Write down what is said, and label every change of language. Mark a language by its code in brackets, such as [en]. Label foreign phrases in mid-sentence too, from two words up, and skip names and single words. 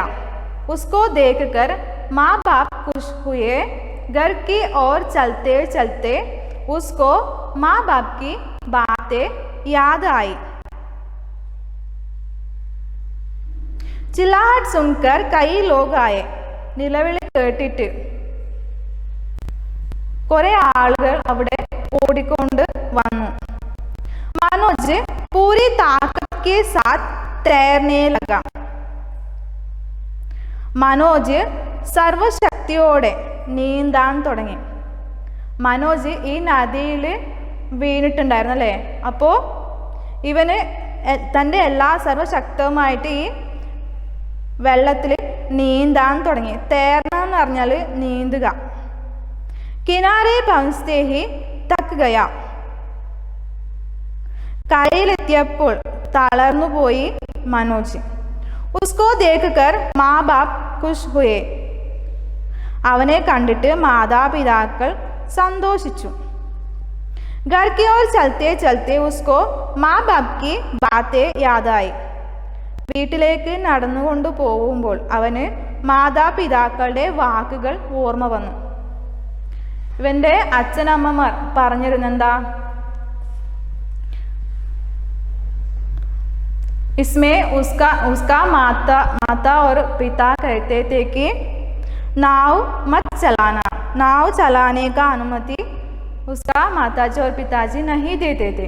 [hi] उसको देखकर माँ बाप खुश हुए. घर की ओर चलते चलते उसको माँ बाप की बातें याद आई. चिल्लाहट सुनकर कई लोग आए. [ml] നിലവിളി കേട്ടിട്ട് കുറെ ആളുകൾ അവിടെ ഓടിക്കൊണ്ട് വന്നു. [hi] मनोज पूरी ताकत के साथ तैरने लगा. [ml] മനോജ് സർവശക്തിയോടെ നീന്താൻ തുടങ്ങി. മനോജ് ഈ നദിയിൽ വീണിട്ടുണ്ടായിരുന്നു അല്ലേ. അപ്പോൾ ഇവന് തൻ്റെ എല്ലാ സർവശക്തവുമായിട്ട് ഈ വെള്ളത്തിൽ നീന്താൻ തുടങ്ങി. തേർന്ന എന്ന് പറഞ്ഞാൽ നീന്തുക. [hi] किनारे पहुंचते ही गया. [ml] കരയിലെത്തിയപ്പോൾ തളർന്നുപോയി മനോജ്. [hi] उसको देखकर माँ बाप खुश हुए. [ml] അവനെ കണ്ടിട്ട് മാതാപിതാക്കൾ സന്തോഷിച്ചു. [hi] घर की ओर चलते चलते उसको माँ बाप की बातें याद आई. [ml] വീട്ടിലേക്ക് നടന്നുകൊണ്ട് പോകുമ്പോൾ അവന് മാതാപിതാക്കളുടെ വാക്കുകൾ ഓർമ്മ വന്നു. ഇവൻ്റെ അച്ഛനമ്മമാർ പറഞ്ഞിരുന്നെന്താ? [hi] इसमें उसका माता और पिता कहते थे कि नाव मत चलाना. नाव चलाने का अनुमति उसका माताजी और पिताजी नहीं देते थे.